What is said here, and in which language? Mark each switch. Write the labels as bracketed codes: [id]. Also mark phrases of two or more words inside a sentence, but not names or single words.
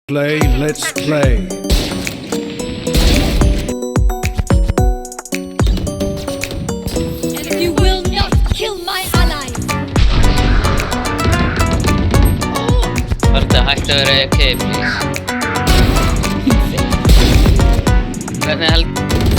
[en] Let's play. And you will not kill my ally. [is] Var þetta hægt að vera EK, please? Hvernig held...